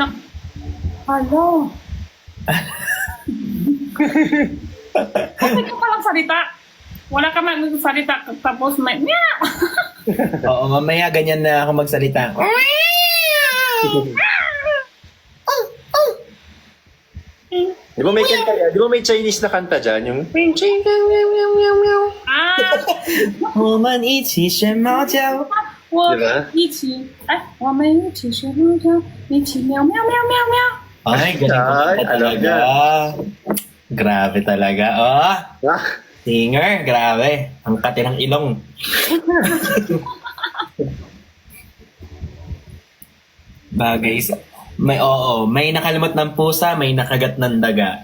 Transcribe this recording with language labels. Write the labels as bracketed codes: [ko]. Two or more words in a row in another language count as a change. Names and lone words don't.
[tl] Hello. Okay ka palang salita. Wala ka man salita tapos may... Oo, mamaya ganyan na ako magsalita. Di ba may kanta yan? Di ba may Chinese na kanta dyan? Yung... Ah! [zh] 我们一起学猫叫。我对吧一起，哎，我们一起学猫叫，一起喵喵喵喵喵。 [tl] Ay, galing Ay, ka alam talaga. Grabe talaga. Oh, Ah, singer. Grabe. Ang kati ng ilong. Bagay sa... may nakalimot ng pusa, may nakagat ng daga.